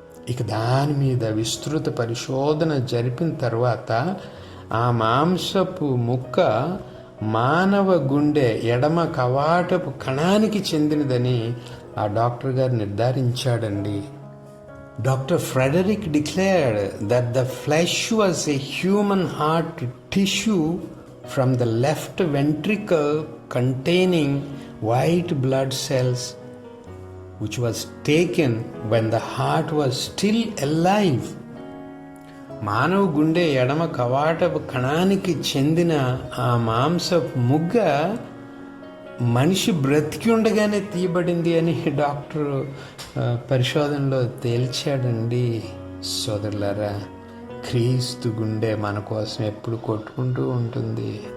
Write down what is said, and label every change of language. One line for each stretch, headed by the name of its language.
Telugu: ఇక దాని మీద విస్తృత పరిశోధన జరిపిన తర్వాత ఆ మాంసపు ముక్క మానవ గుండె ఎడమ కవాటపు కణానికి చెందినదని ఆ డాక్టర్ గారు నిర్ధారించాడండి.
English: Dr. Frederick declared that the flesh was a human heart tissue from the left ventricle containing white blood cells, which was taken when the heart was still alive.
Telugu: మానవ గుండె ఎడమ కవాటపు కణానికి చెందిన ఆ మాంసపు ముగ్గ మనిషి బ్రతికి ఉండగానే తీయబడింది అని డాక్టర్ పరిశోధనలో తేల్చాడండి. సోదరులారా, క్రీస్తు గుండె మన కోసం ఎప్పుడు కొట్టుకుంటూ ఉంటుంది.